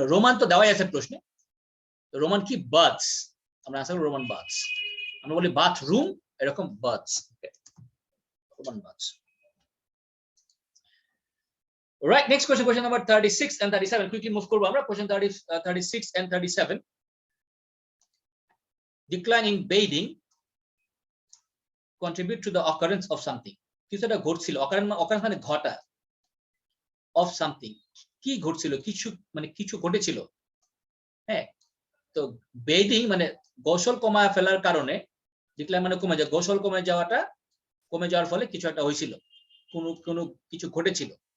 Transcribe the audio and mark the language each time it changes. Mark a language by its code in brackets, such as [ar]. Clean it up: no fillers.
[bn] Roman তো দেওয়াই আছে প্রশ্নে, রোমান কি বাথস, আমরা আনসার রোমান বাথস। আমরা বলি বাথরুম, এরকম baths, Roman baths. [en] Right, next question number 36 and 37. Quickly move [bn] করব আমরা [en] question 36 and 37. Decline in bathing contribute to the occurrence of something. [bn] কিছু একটা ঘটছিল, occurrence মানে ঘটা, [en] of something, [bn] কি ঘটছিল, কিছু ঘটেছিল। হ্যাঁ, তো বেদিং মানে গোসল কমায় ফেলার কারণে, ডিক্লাইন মানে কমে যায়, গোসল কমে যাওয়ার ফলে কিছু একটা হয়েছিল, কোনো কিছু ঘটেছিল।